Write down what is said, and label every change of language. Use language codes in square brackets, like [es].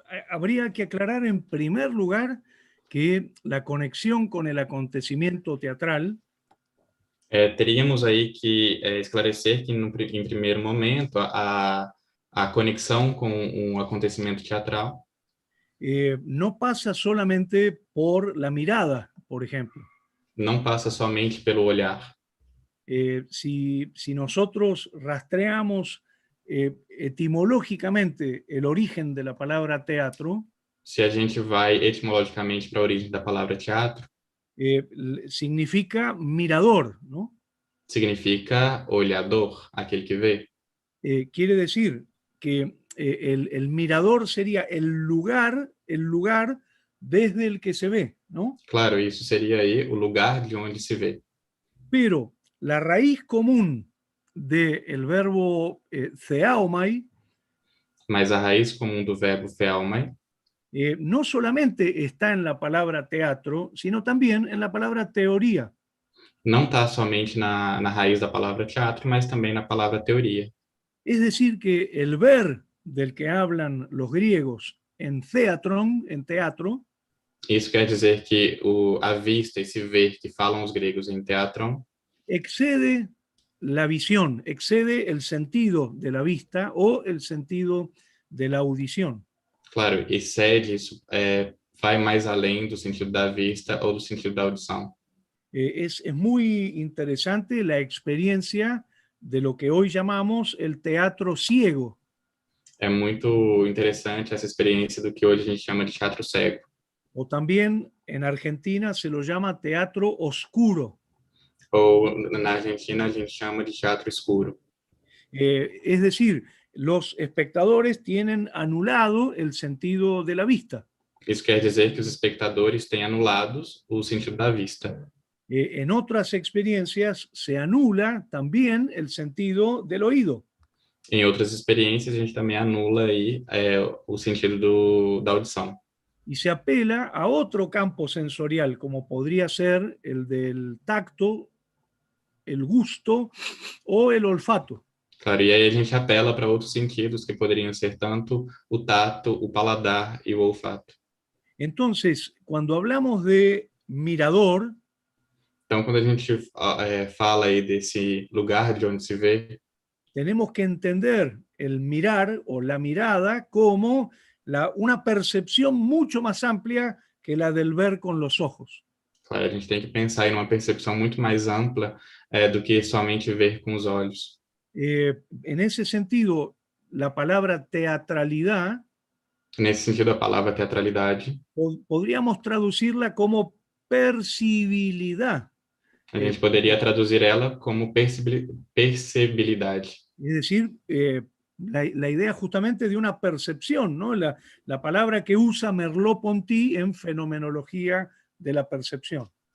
[es] Habría que aclarar en primer lugar que la conexión con el acontecimiento teatral [pt] teríamos aí que esclarecer que, em primeiro momento, a conexão com um acontecimento teatral [es] no pasa solamente por la mirada, por ejemplo. [pt] Não passa somente pelo olhar. [es] Si nosotros rastreamos etimológicamente el origen de la palabra teatro, [pt] Se a gente vai etimologicamente para a origem da palavra teatro, [es] significa mirador, ¿no? [pt] Significa olhador, aquele que vê. [es] Quiere decir que el mirador sería el lugar desde el que se ve, ¿no? [pt] Claro, isso seria aí o lugar de onde se vê. [es] Pero la raíz común del verbo theaomai, [pt] mas a raiz comum do verbo theaomai [es] no solamente está en la palabra teatro, sino también en la palabra teoría. [pt] Não está somente na raiz da palavra teatro, mas também na palavra teoria. [es] Es decir, que el ver del que hablan los griegos en theatron, en teatro, [pt] isso quer dizer que a vista, esse ver que falam os gregos em teatron, [es] excede la visión, excede el sentido de la vista o el sentido de la audición. [pt] Claro, excede isso, vai mais além do sentido da vista ou do sentido da audição. [es] Es muy interesante la experiencia de lo que hoy llamamos el teatro ciego. [pt] É muito interessante essa experiência do que hoje a gente chama de teatro cego. [es] O también en Argentina se lo llama teatro oscuro. [pt] Ou na Argentina a gente chama de teatro escuro. [es] Es decir, los espectadores tienen anulado el sentido de la vista. [pt] Isso quer dizer que os espectadores têm anulados o sentido da vista. [es] En otras experiencias se anula también el sentido del oído. [pt] Em outras experiências, a gente também anula aí o sentido da audição. [es] Y se apela a otro campo sensorial, como podría ser el del tacto, el gusto o el olfato. [pt] Claro, e aí a gente apela para outros sentidos que poderiam ser tanto o tato, o paladar e o olfato. [es] Entonces, cuando hablamos de mirador, [pt] Então, quando a gente fala aí desse lugar de onde se vê, [es] tenemos que entender el mirar o la mirada como una percepción mucho más amplia que la del ver con los ojos. [pt] claro, a gente tem que pensar em uma percepção muito mais ampla do que somente ver com os olhos. [es] En ese sentido, la palabra teatralidad [pt] Nesse sentido, a palavra teatralidade, [es] podríamos traducirla como percibilidad. [pt] a gente poderia traduzir ela como percebilidade. [es] Es decir, la idea justamente de una percepción, ¿no? La palabra que usa Merleau-Ponty en Fenomenología de la Percepción.